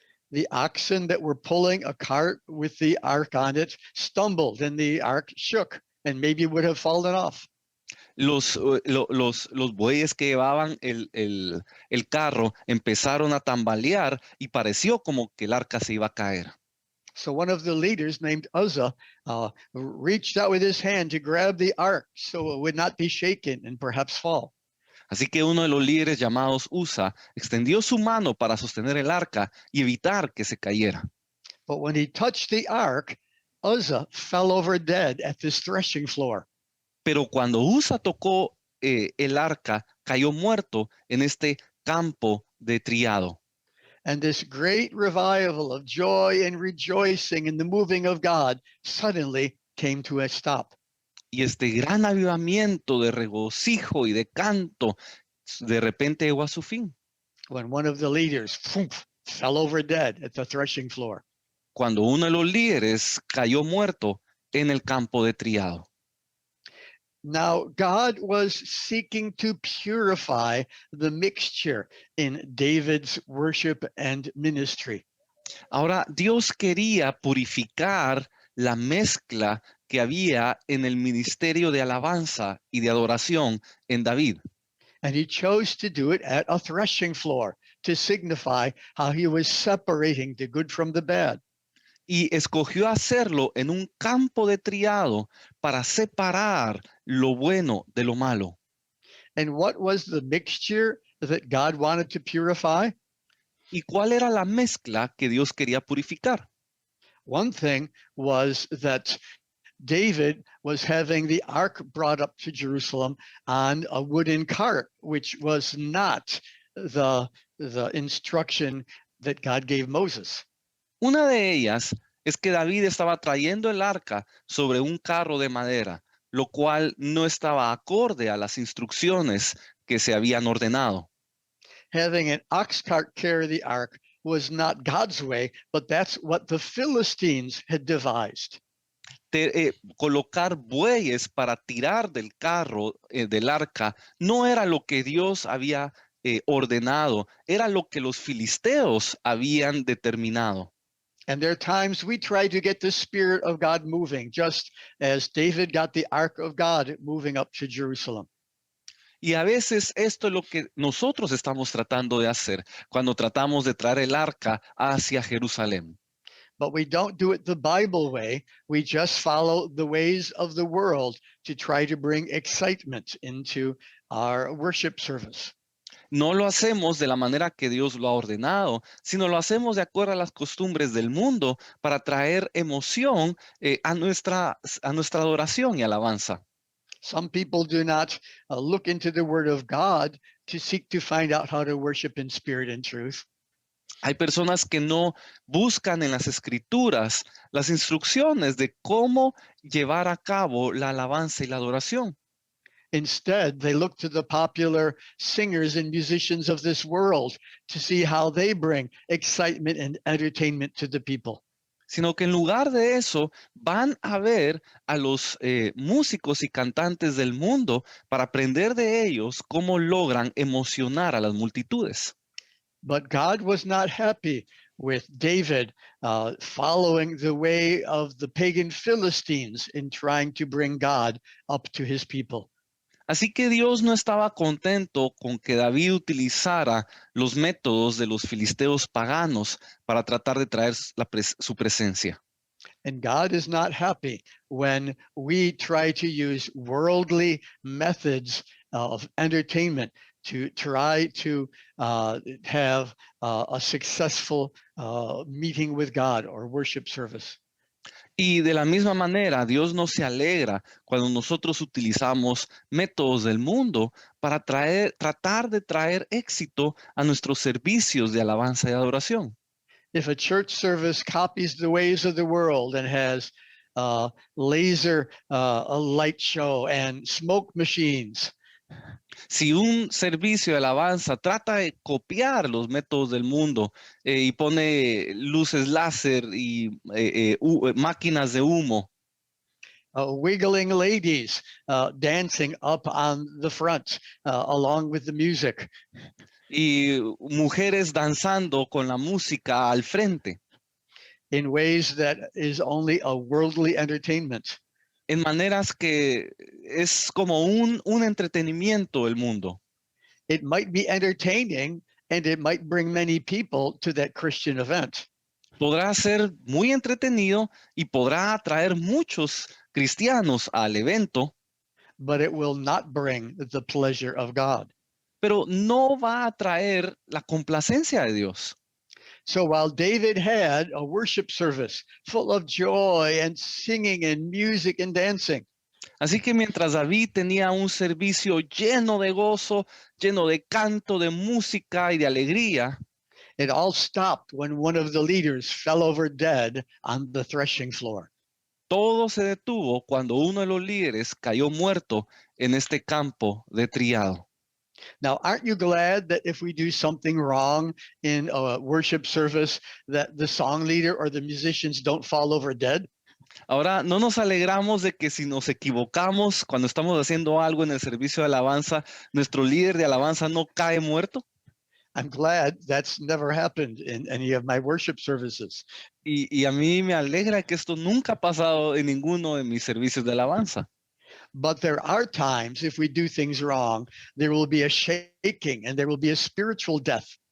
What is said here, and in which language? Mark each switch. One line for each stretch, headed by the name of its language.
English: The oxen that were pulling a cart with the ark on it stumbled and the ark shook and maybe would have fallen off.
Spanish: Los bueyes que llevaban el carro empezaron a tambalear y pareció como que el arca se iba a caer.
English: So one of the leaders named Uzzah reached out with his hand to grab the ark so it would not be shaken and perhaps fall.
Spanish: Así que uno de los líderes llamados Usa extendió su mano para sostener el arca y evitar que se cayera.
English: But when he touched the ark, Uzzah fell over dead at this threshing floor.
Spanish: Pero cuando Usa tocó el arca, cayó muerto en este campo de triado.
English: And this great revival of joy and rejoicing in the moving of God suddenly came to a stop.
Spanish: Y este gran avivamiento de regocijo y de canto de repente llegó a su fin.
English: When one of the leaders fell over dead at the threshing floor.
Spanish: Cuando uno de los líderes cayó muerto en el campo de triado.
English: Now, God was seeking to purify the mixture in David's worship and ministry.
Spanish: Ahora, Dios quería purificar la mezcla que había en el ministerio de alabanza y de adoración en David.
English: And he chose to do it at a threshing floor to signify how he was separating the good from the bad.
Spanish: Y escogió hacerlo en un campo de triado para separar lo bueno de lo malo.
English: And what was the mixture that God wanted to purify?
Spanish: ¿Y cuál era la mezcla que Dios quería purificar?
English: One thing was that David was having the ark brought up to Jerusalem on a wooden cart, which was not the instruction that God gave Moses.
Spanish: Una de ellas es que David estaba trayendo el arca sobre un carro de madera, lo cual no estaba acorde a las instrucciones que se habían ordenado.
English: Having an ox cart carry the ark was not God's way, but that's what the Philistines had devised.
Spanish: Colocar bueyes para tirar del carro, del arca, no era lo que Dios había ordenado, era lo que los filisteos habían determinado.
English: And there are times we try to get the Spirit of God moving, just as David got the ark of God moving up to Jerusalem.
Spanish: Y a veces esto es lo que nosotros estamos tratando de hacer cuando tratamos de traer el arca hacia Jerusalén.
English: But we don't do it the Bible way. We just follow the ways of the world to try to bring excitement into our worship service.
Spanish: No lo hacemos de la manera que Dios lo ha ordenado, sino lo hacemos de acuerdo a las costumbres del mundo para traer emoción a nuestra adoración y alabanza.
English: Some people do not look into the Word of God to seek to find out how to worship in spirit and truth.
Spanish: Hay personas que no buscan en las escrituras las instrucciones de cómo llevar a cabo la alabanza y la adoración.
English: Instead, they look to the popular singers and musicians of this world to see how they bring excitement and entertainment to the people.
Spanish: Sino que en lugar de eso van a ver a los músicos y cantantes del mundo para aprender de ellos cómo logran emocionar a las multitudes.
English: But God was not happy with David following the way of the pagan Philistines in trying to bring God up to his people.
Spanish: Así que Dios no estaba contento con que David utilizara los métodos de los filisteos paganos para tratar de traer su presencia.
English: And God is not happy when we try to use worldly methods of entertainment to try to have a successful meeting with God or worship service.
Spanish: Y de la misma manera, Dios no se alegra cuando nosotros utilizamos métodos del mundo para tratar de traer éxito a nuestros servicios de alabanza y adoración.
English: If a church service copies the ways of the world and has laser a light show and smoke machines,
Spanish: si un servicio de alabanza trata de copiar los métodos del mundo y pone luces láser y máquinas de humo,
English: wiggling ladies dancing up on the front along with the music,
Spanish: y mujeres danzando con la música al frente,
English: in ways that is only a worldly entertainment,
Spanish: en maneras que es como un entretenimiento el mundo.
English: it might be entertaining and it might bring many people to that Christian event.
Spanish: Podrá ser muy entretenido y podrá atraer muchos cristianos al evento,
English: But it will not bring the pleasure of God.
Spanish: pero no va a traer la complacencia de Dios.
English: So while David had a worship service full of joy and singing and music and dancing,
Spanish: Así que mientras David tenía un servicio lleno de gozo, lleno de canto, de música y de alegría,
English: it all stopped when one of the leaders fell over dead on the threshing floor.
Spanish: todo se detuvo cuando uno de los líderes cayó muerto en este campo de triado.
English: Now, aren't you glad that if we do something wrong in a worship service, that the song leader or the musicians don't fall over dead?
Spanish: Ahora, ¿no nos alegramos de que si nos equivocamos cuando estamos haciendo algo en el servicio de alabanza, nuestro líder de alabanza no cae muerto?
English: I'm glad that's never happened in any of my worship services.
Spanish: Y a mí me alegra que esto nunca ha pasado en ninguno de mis servicios de alabanza.
English: But there are times if we do things wrong, there will be a shaking and there will be a spiritual death.